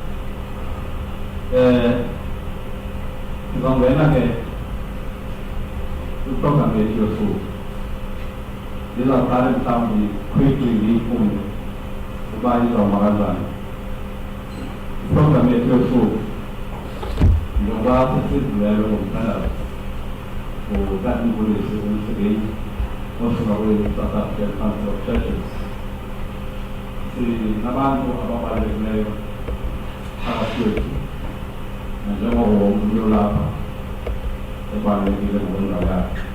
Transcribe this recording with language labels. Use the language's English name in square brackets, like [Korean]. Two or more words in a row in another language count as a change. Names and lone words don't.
[Xhosa] Sizongena ke kwiprogram yethu yosuku ndizawuqala mhlawumbi quickly ndiyifunde uba izawuba kanjani. Iprogram yethu yosuku njengoba sesizilelo ngomthandazo utatibulisi umsebenzi osuka kwi-South African Council of Churches sinabantu ababalulekileyo phakathi kwethu nanjengoba wonke umuntu olapha ebalulekile ngokwendawo yakhe.